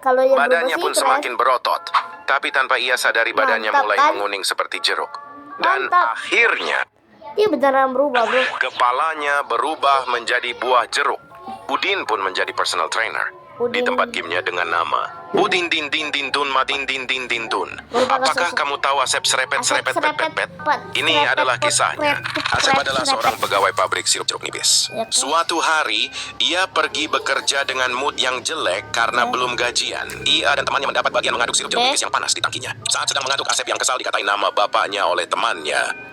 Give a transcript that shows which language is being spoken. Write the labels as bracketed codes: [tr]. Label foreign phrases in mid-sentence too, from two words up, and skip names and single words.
[id] Badannya pun semakin berotot. Tapi tanpa ia sadari, badannya mulai menguning seperti jeruk. Dan akhirnya dia beneran berubah, bro. Kepalanya berubah menjadi buah jeruk. Udin pun menjadi [en] personal trainer [id] di tempat gymnya dengan nama Udin Din Din Din Dun Matin Din Din Din Dun. Apakah kamu tahu Asep serepet pet? Ini adalah kisahnya. Asep adalah seorang pegawai pabrik sirup jeruk nipis. Suatu hari, ia pergi bekerja dengan mood yang jelek karena belum gajian. Ia dan temannya mendapat bagian mengaduk sirup jeruk nipis yang panas di tangkinya. Saat sedang mengaduk, Asep yang kesal dikatai nama bapaknya oleh temannya.